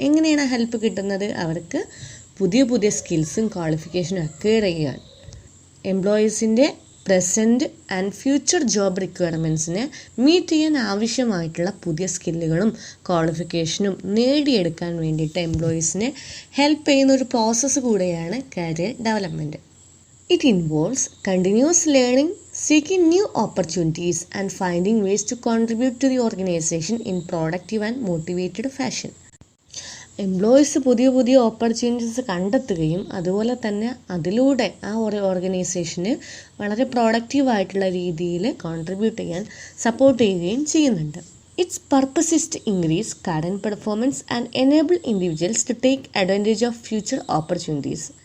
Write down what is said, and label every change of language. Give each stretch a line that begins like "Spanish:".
Malayalam: എങ്ങനെയാണ് ഹെൽപ്പ് കിട്ടുന്നത്? അവർക്ക് പുതിയ സ്കിൽസും ക്വാളിഫിക്കേഷനും അക്വയർ ചെയ്യാൻ, എംപ്ലോയീസിൻ്റെ present and future job റിക്വയർമെൻറ്റ്സിനെ meet ചെയ്യാൻ ആവശ്യമായിട്ടുള്ള പുതിയ സ്കില്ലുകളും ക്വാളിഫിക്കേഷനും നേടിയെടുക്കാൻ വേണ്ടിയിട്ട് എംപ്ലോയീസിനെ ഹെൽപ്പ് ചെയ്യുന്ന ഒരു പ്രോസസ്സ് കൂടെയാണ് career development.
English: It involves continuous learning, seeking new opportunities and finding ways to contribute to the organization in productive and motivated fashion.
Malayalam: Employees പുതിയ ഓപ്പർച്യൂണിറ്റീസ് കണ്ടെത്തുകയും അതുപോലെ തന്നെ അതിലൂടെ ആ ഒരു ഓർഗനൈസേഷന് വളരെ പ്രൊഡക്റ്റീവായിട്ടുള്ള രീതിയിൽ കോൺട്രിബ്യൂട്ട് ചെയ്യാൻ സപ്പോർട്ട് ചെയ്യുകയും ചെയ്യുന്നുണ്ട്.
English: Its purpose is to increase current performance and enable individuals to take advantage of future opportunities.